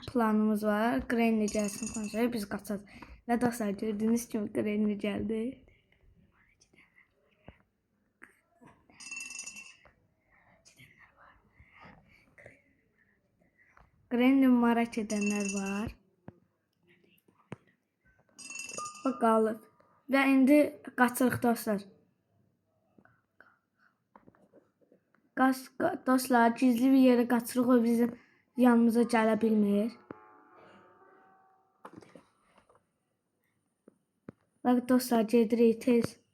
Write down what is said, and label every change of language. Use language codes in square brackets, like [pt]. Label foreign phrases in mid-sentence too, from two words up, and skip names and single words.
[az] Planımız var. Granny gəlsin sonra biz qaçacağız. [tr] Ve dostlar gördüğünüz gibi Granny geldi. Granny merak edenler var. [az] Bak qalıb. Və indi qaçırıq dostlar. Dostlar [tr] gizli bir yere [az] qaçırıq, o bizim yanımıza gələ bilmir. Bak dostlar gedirik tez.